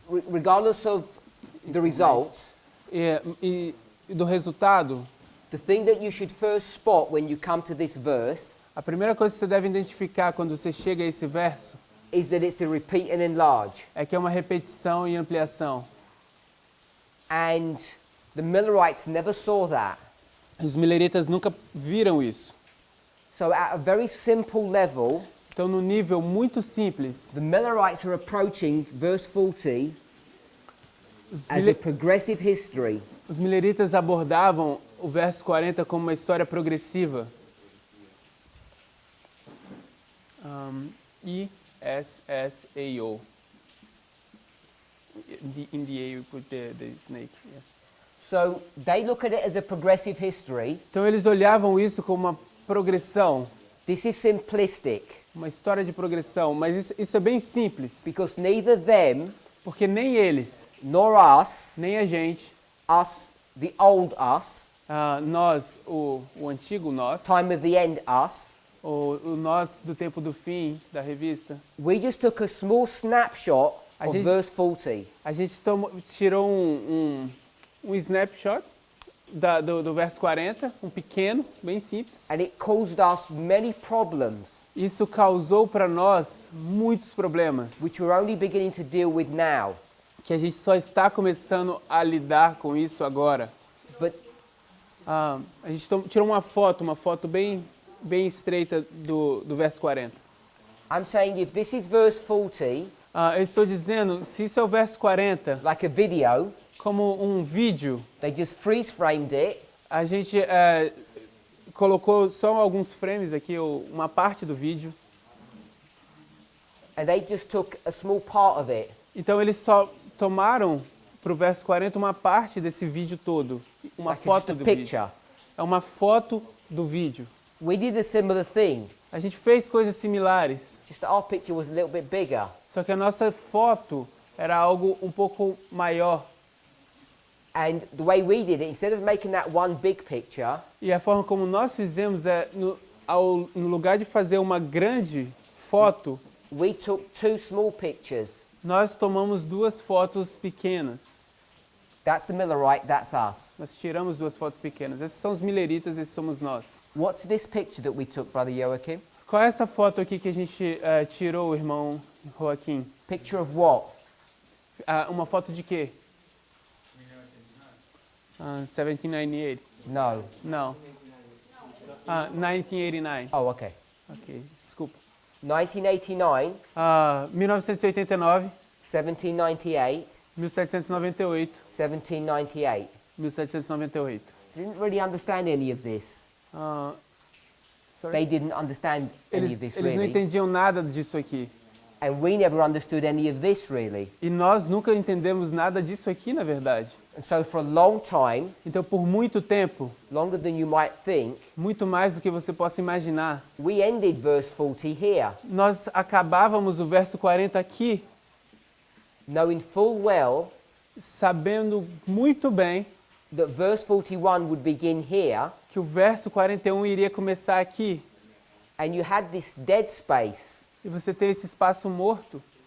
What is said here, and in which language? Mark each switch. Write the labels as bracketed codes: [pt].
[en] regardless of the results, [pt] e do resultado, [en] the thing that you should first spot when you come to this verse [pt] a primeira coisa que você deve identificar quando você chega a esse verso [en] is that it's a repeat and enlarge. [pt] é que é uma repetição e ampliação. [en] And the Millerites never saw that. [pt] Os mileritas nunca viram isso. [en] So at a very simple level, [pt] Então, no nível muito simples, [en] the Millerites are approaching verse 40 [pt] os, [en] as a progressive history. [pt] os mileritas abordavam o verso 40 como uma história progressiva. E-S-S-A-O. [en] In the A we put the snake. Yes. So they look at it as a progressive history. [pt] Então eles olhavam isso como uma progressão, [en] This is simplistic [pt] uma história de progressão, mas isso é bem simples, [en] because neither them [pt] porque nem eles, [en] nor us, [pt] nem a gente, [en] the old us, [pt] nós, o antigo nós, [en] time of the end us, [pt] o nós do tempo do fim da revista, [en] we just took a small snapshot [pt] A [en] of [pt] gente- [en] verse 40. [pt] a gente tirou um snapshot do verso 40, um pequeno, bem simples. [en] And it caused us many problems [pt] Isso causou para nós muitos problemas, [en] which we're only beginning to deal with now. [pt] que a gente só está começando a lidar com isso agora. [en] But [pt] A gente tirou uma foto bem estreita do verso 40. [en] I'm saying if this is verse 40, [pt] Eu estou dizendo, se isso é o verso 40, [en] like a video, [pt] como um vídeo, [en] they just freeze framed it, [pt] a gente colocou só alguns frames aqui, uma parte do vídeo. [en] and they just took a small part of it. [pt] Então eles só tomaram para o verso 40 uma parte desse vídeo todo, uma [en] Like just [pt] foto [en] a [pt] do [en] picture. [pt] vídeo. É uma foto do vídeo. [en] We did a similar thing, [pt] A gente fez coisas similares, [en] just that our picture was a little bit bigger. [pt] só que a nossa foto era algo um pouco maior. [en] And the way we did it, instead of making that one big picture, [pt] E a forma como nós fizemos é, no lugar de fazer uma grande foto, [en] we took two small pictures. [pt] nós tomamos duas fotos pequenas. [en] That's the Millerite, that's us. [pt] Nós tiramos duas fotos pequenas. Esses são os mileritas, esses somos nós. [en] What's this picture that we took, Brother Joachim? [pt] Qual é essa foto aqui que a gente tirou, irmão Joaquim? [en] Picture of what? [pt] Uma foto de quê? [en] 1798. No. [pt] Não. 1989. [en] Oh, okay. [pt] Ok, desculpa. [en] 1989, [pt] 1989, [en] 1798, [pt] 1798, [en] 1798. [pt] 1798. [en] Didn't really understand any of this. Sorry? They didn't understand any of this [pt] Eles não [en] really. [pt] entendiam nada disso aqui. [en] And we never understood any of this really. [pt] E nós nunca entendemos nada disso aqui, na verdade. [en] And so for a long time, [pt] Então, por muito tempo, [en] longer than you might think, [pt] muito mais do que você possa imaginar, [en] we ended verse 40 here, [pt] nós acabávamos o verso 40 aqui, [en] knowing full well [pt] sabendo muito bem [en] that verse 41 would begin here, [pt] que o verso 41 iria começar aqui. [en] and you had this dead space [pt] e você tem esse espaço morto,